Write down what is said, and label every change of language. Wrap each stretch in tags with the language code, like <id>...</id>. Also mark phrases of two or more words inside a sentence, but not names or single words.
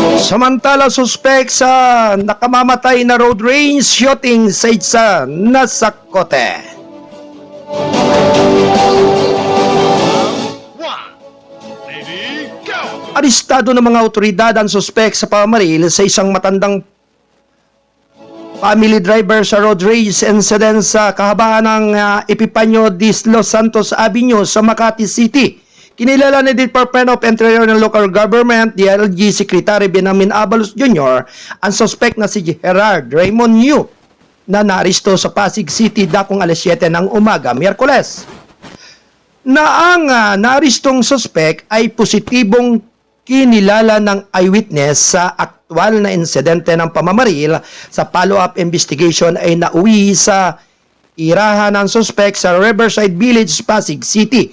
<tl>Samantala, suspect sa nakamamatay na</tl> <en>road rage shooting</en> <tl>sa isa nasa kote.</tl> <en>One. Ready, go!</en> <tl>Arestado ng mga otoridad ang suspect sa pamamaril sa isang matandang</tl> <en>family driver</en> <tl>sa</tl> <en>road rage incident</en> <tl>sa kahabaan ng Epifanio de Los Santos Avenue sa Makati City. Kinilala ni Department of Interior ng Local Government, DLG Secretary Benjamin Abalos Jr., ang suspect na si Gerard Raymond Yu na naaresto sa Pasig City dakong alas 7 ng umaga, Miyerkules. Na ang naarestong suspect ay positibong kinilala ng</tl> <en>eyewitness</en> <tl>sa aktwal na insidente ng pamamaril. Sa</tl> <en>follow-up investigation</en> <tl>ay nauwi sa irahan ng suspect sa Riverside Village, Pasig City.</tl>